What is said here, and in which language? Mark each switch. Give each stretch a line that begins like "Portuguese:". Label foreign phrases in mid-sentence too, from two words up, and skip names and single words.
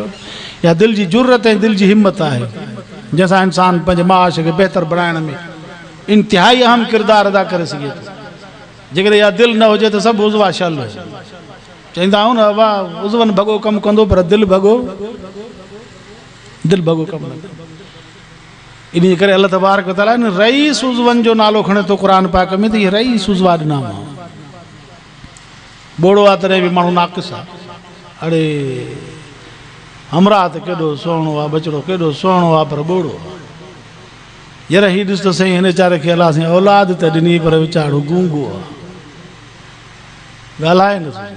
Sindhi: इहा दिलि जी जुर्रत ऐं दिलि जी हिमत आहे जंहिंसां इंसानु पंहिंजे माश खे बहितर बणाइण में इंतिहाई अहम किरदारु अदा करे सघे थो। जेकॾहिं इहा दिलि न हुजे त सभु उज़वा शल हुजे। चवंदा आहियूं न वाह उज़वनि भॻो कमु कंदो पर दिलि भॻो कमु न कंदो। इन करे
Arabic: الله تبارك وتعالى
Sindhi: न रईस उज़वनि जो नालो खणे थो क़ुर पाक में, त इहे रईस उज़वा ॾिना मां। बोड़ो आहे तॾहिं बि माण्हू नाक़िस आहे। अड़े हमरा त केॾो सुहिणो आहे, बचिड़ो केॾो सुहिणो आहे, पर बोड़ो आहे। यार हीउ ॾिस त साईं, हिन वीचारे खे अलाह साईं औलाद त ॾिनी पर वीचारो गूंगो आहे, ॻाल्हाए न सघे।